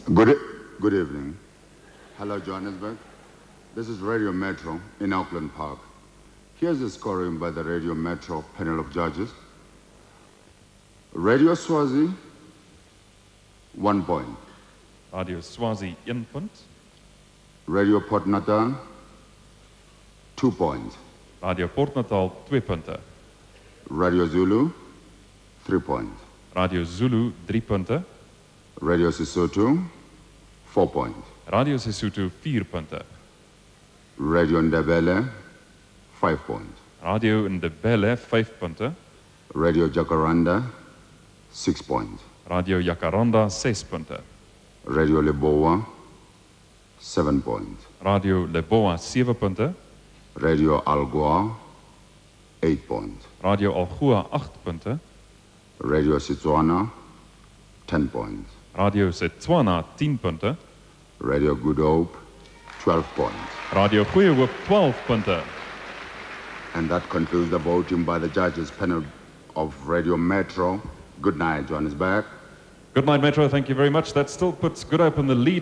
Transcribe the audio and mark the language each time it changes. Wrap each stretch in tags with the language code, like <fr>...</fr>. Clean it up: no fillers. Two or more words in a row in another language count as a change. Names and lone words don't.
<en>Good evening. Hello, Johannesburg. This is Radio Metro in Auckland Park. Here's the scoring by the Radio Metro panel of judges. Radio Swazi, 1 point.</en> <af>Radio Swazi 1 punt.</af> <en>Radio Port Natal, 2 points.</en> <af>Radio Port Natal 2 punte.</af> <en>Radio Zulu, 3 points.</en> <af>Radio Zulu 3 punte.</af> <en>Radio Sesotho, 4 points.</en> <af>Radio Sesotho 4 punte.</af> <en>Radio Ndebele, 5 points.</en> <af>Radio Ndebele 5 punte.</af> <en>Radio Jacaranda, 6 points.</en> <af>Radio Jacaranda 6 punte.</af> <en>Radio Leboa, 7 points.</en> <af>Radio Leboa 7 punte.</af> <en>Radio Algoa, 8 points.</en> <af>Radio Algoa 8 punte.</af> <en>Radio Setswana, 10 points.</en> <af>Radio Setswana 10 punte.</af> <en>Radio Good Hope, 12 points.</en> <af>Radio Goeie Hoop 12 punte.</af> <en>And that concludes the voting by the judges panel of Radio Metro. Good night, Johannesburg. Good night, Metro. Thank you very much. That still puts Good Hope in the lead.</en>